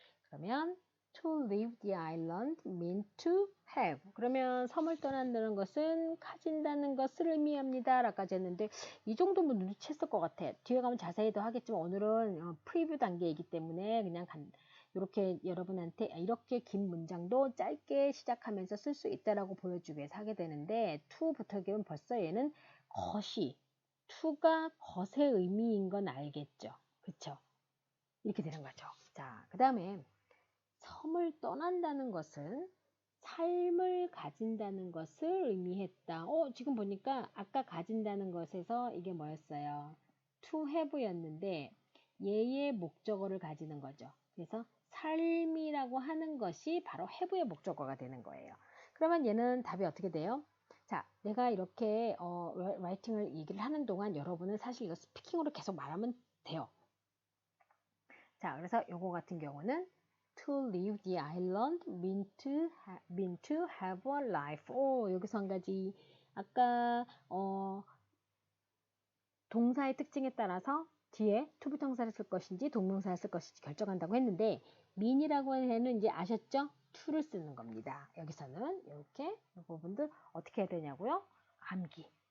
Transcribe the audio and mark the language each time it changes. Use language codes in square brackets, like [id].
[ko] 그러면 [en] to leave the island mean to have. [ko] 그러면 섬을 떠난다는 것은 가진다는 것을 의미합니다. 라까지 했는데 이 정도면 눈치챘을 것 같아. 뒤에 가면 자세히 더 하겠지만 오늘은 프리뷰 단계이기 때문에 그냥 이렇게 여러분한테 이렇게 긴 문장도 짧게 시작하면서 쓸 수 있다라고 보여주기 위해서 하게 되는데 to 붙어기면 벌써 얘는 것이 to가 것의 의미인 건 알겠죠. 그쵸? 이렇게 되는 거죠. 자, 그 다음에 섬을 떠난다는 것은 삶을 가진다는 것을 의미했다. 지금 보니까 아까 가진다는 것에서 이게 뭐였어요? to have였는데 얘의 목적어를 가지는 거죠. 그래서 삶이라고 하는 것이 바로 have의 목적어가 되는 거예요. 그러면 얘는 답이 어떻게 돼요? 자, 내가 이렇게 라이팅을 얘기를 하는 동안 여러분은 사실 이거 스피킹으로 계속 말하면 돼요. 자, 그래서 요거 같은 경우는 [en] to leave the island mean to have a life. [ko] 여기서 한 가지 아까 동사의 특징에 따라서 뒤에 to 부정사를 쓸 것인지 동명사를 쓸 것인지 결정한다고 했는데 mean이라고 하는 애는 이제 아셨죠? to를 쓰는 겁니다. 여기서는 이렇게 이 부분들 어떻게 해야 되냐고요? 암기.